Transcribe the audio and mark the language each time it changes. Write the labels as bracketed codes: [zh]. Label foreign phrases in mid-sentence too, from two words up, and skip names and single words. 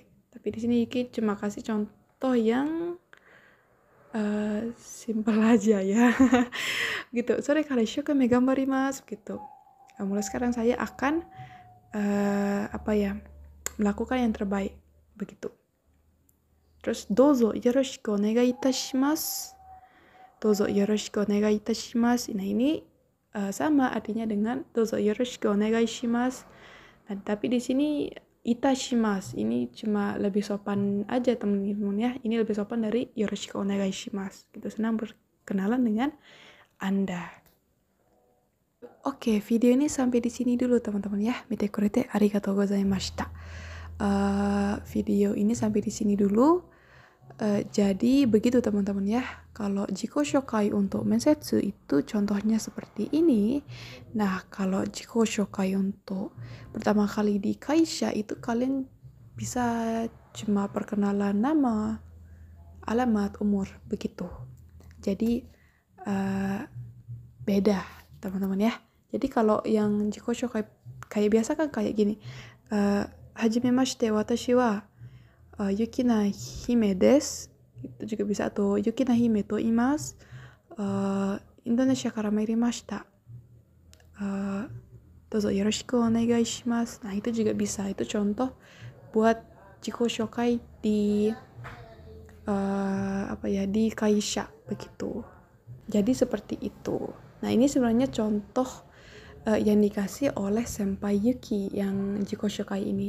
[id] Tapi di sini Yuki cuma kasih contoh yang simple aja ya. Gitu. [ja] それから一生懸命頑張ります [id] gitu. Mulai sekarang saya akan melakukan yang terbaik begitu. [ja] Terus どうぞよろしくお願いいたします. どうぞよろしくお願いいたします. [id] Nah, ini sama artinya dengan [ja] どうぞよろしくお願いします. [id] Nah, tapi di sini itashimasu ini cuma lebih sopan aja teman-teman ya. Ini lebih sopan dari [ja] よろしくお願いします. [id] Gitu, senang berkenalan dengan Anda. Oke, video ini sampai di sini dulu teman-teman ya. [ja] 見てくれてありがとうございました. [id] Video ini sampai di sini dulu. Jadi begitu teman-teman ya. Kalau [ja] 自己紹介 [id] untuk mensetsu itu contohnya seperti ini. Nah, kalau [ja] 自己紹介 [id] untuk pertama kali di kaisha itu kalian bisa cuma perkenalan nama, alamat, umur, begitu. Jadi beda teman-teman ya. Jadi kalau yang [ja] 自己紹介 [id] kayak biasa kan kayak gini. [ja] はじめまして私はYukina Himeです. [id] Itu juga bisa tuh. [ja] Yukina Hime to imasu. インドネシアから参りました。どうぞよろしくお願いします. [id] Nah, itu juga bisa. Itu contoh buat [ja] 自己紹介 [id] di di kaisha begitu. Jadi seperti itu. Nah, ini sebenarnya contoh yang dikasih oleh Senpai Yuki yang [ja] 自己紹介 [id] ini.